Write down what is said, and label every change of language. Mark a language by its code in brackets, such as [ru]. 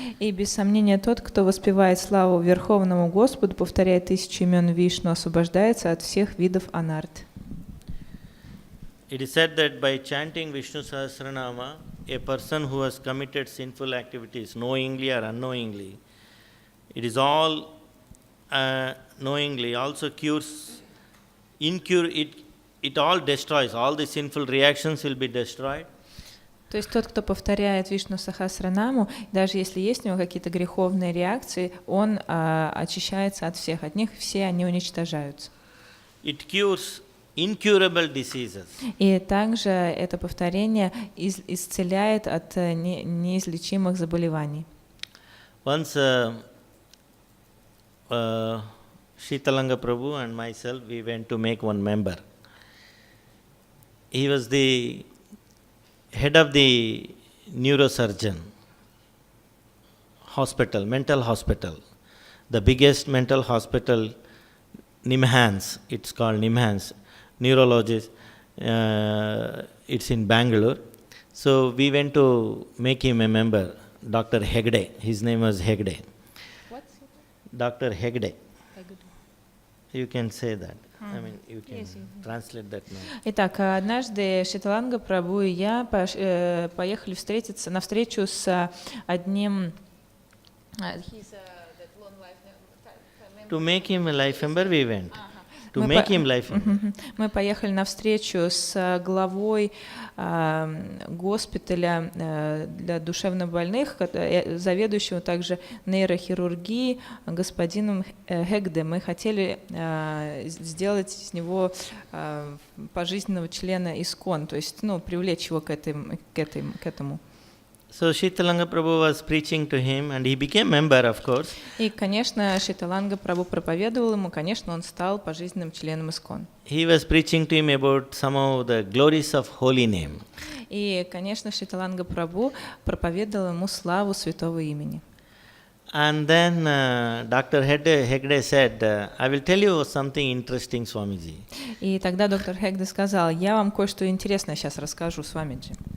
[ru] И без сомнения тот, кто воспевает славу Верховному Господу, повторяет 1000 имен Вишну, освобождается от всех видов анарт. [en] It is said that by chanting Vishnu Sahasranama, a person who has committed sinful activities knowingly or unknowingly, it is all knowingly also cures, it all destroys, all the sinful reactions will be destroyed. [ru] То есть тот, кто повторяет Вишну Сахасранаму, даже если есть у него какие-то греховные реакции, он очищается от всех, от них все они уничтожаются. [en] It cures incurable diseases. [ru] И также это повторение исцеляет от неизлечимых заболеваний. [en] Once Shitalanga Prabhu and myself, we went to make one member. He was the head of the neurosurgeon hospital, mental hospital, the biggest mental hospital, Nimhans, it's called Nimhans, neurologist, it's in Bangalore. So we went to make him a member, Dr. Hegde, his name was Hegde. What's Dr. Hegde. Hegde. You can say that. I mean, you can translate that now. [ru] Итак, однажды Шиталанга Прабху и я поехали встретиться на встречу с одним... [en] To make him a life member, we went. To make him life member. [ru] Мы поехали на встречу с главой госпиталя для душевнобольных, заведующего также нейрохирургией, господином Хегде. Мы хотели сделать из него пожизненного члена ИСККОН, то есть привлечь его к этому. [en] So Shitalanga Prabhu was preaching to him and he became member, of course. [ru] И, конечно, Шиталанга Прабху проповедовал ему, конечно, он стал пожизненным членом ИСККОН. [en] He was preaching to him about some of the glories of holy name. [ru] И, конечно, Шиталанга Прабху проповедовал ему славу святого имени. [en] And then Dr. Hegde said, I will tell you something interesting, Swamiji. [ru] И тогда доктор Хегде сказал, я вам кое-что интересное сейчас расскажу, Свамиджи.